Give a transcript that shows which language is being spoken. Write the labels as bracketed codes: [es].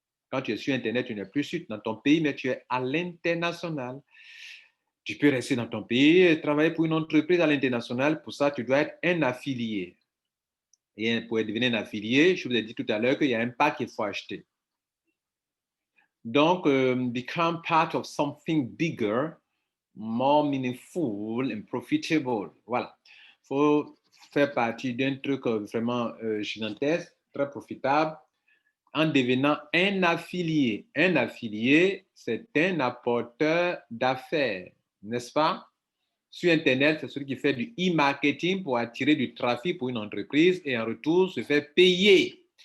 [fr] Quand tu es sur Internet, tu n'es plus dans ton pays, mais tu es à l'international. Tu peux rester dans ton pays et travailler pour une entreprise à l'international. Pour ça, tu dois être un affilié. Et pour devenir un affilié, je vous ai dit tout à l'heure qu'il y a un pack qu'il faut acheter. Donc, [en] become part of something bigger, more meaningful and profitable. [fr] Voilà. Il faut faire partie d'un truc vraiment gigantesque, très profitable, en devenant un affilié. Un affilié, c'est un apporteur d'affaires, n'est-ce pas? Sur Internet, c'est celui qui fait du e-marketing pour attirer du trafic pour une entreprise et en retour se fait payer.